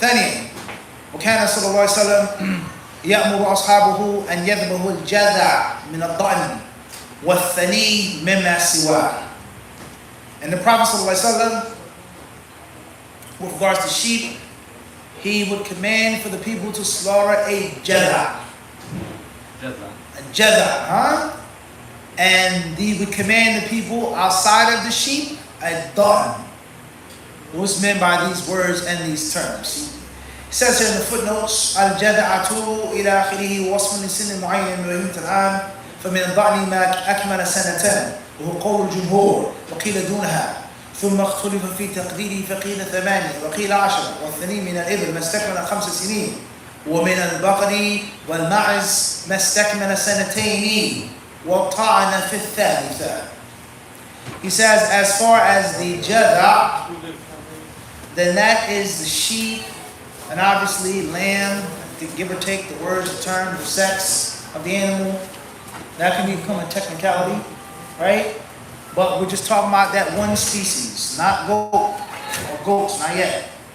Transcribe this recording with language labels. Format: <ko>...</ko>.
<ar>ثانيا وكان صلى الله عليه وسلم يأمر أصحابه أن يذبحوا الجذع من الضأن والثني مما سواه.</ar> <en>And the Prophet صلى الله عليه وسلم, with regards to sheep, he would command for the people to slaughter a jadha. A jadha, huh? And he would command the people outside of the sheep a dhan. What's meant by these words and these terms? He says here in the footnotes,</en> <ar>al-jadha'atu ila akhirihi wasfun li sinnin mu'ayyan wa الآن فمن الضأن ما أكمل سنتين وهو قول الجمهور وقيل دونها ثم اختلف في تقديره فقيل 8 وقيل 10 والثني من الإبل ما استكمل 5 سنين ومن البقر والمعز ما استكمل 2 وطعن في الثالثة.</ar> <en>He says, as far as the jadha, then that is the sheep, and obviously lamb, to give or take the words, the term, the sex of the animal. That can become a technicality, right? But we're just talking about that one species, not goat or goats, not yet.</en>